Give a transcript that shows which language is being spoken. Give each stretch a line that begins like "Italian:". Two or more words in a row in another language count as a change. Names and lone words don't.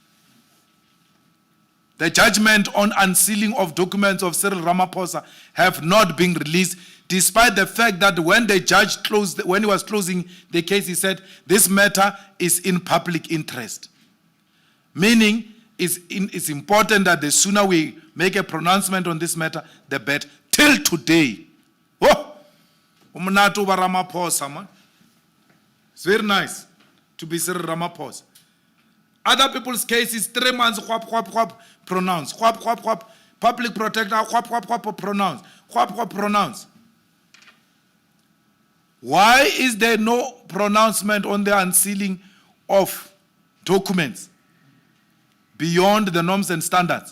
English: The judgment on unsealing of documents of Cyril Ramaphosa have not been released, despite the fact that when the judge when he was closing the case, he said, this matter is in public interest. Meaning, it's important that the sooner we make a pronouncement on this matter, the better. Till today.
Zulu: Oh! Umnato ba Ramaphosa,
English: man. It's very nice to be Cyril Ramaphosa. Other people's cases, 3 months, pronounce. Public protector, pronounce. Pronounce. Why is there no pronouncement on the unsealing of documents beyond the norms and standards?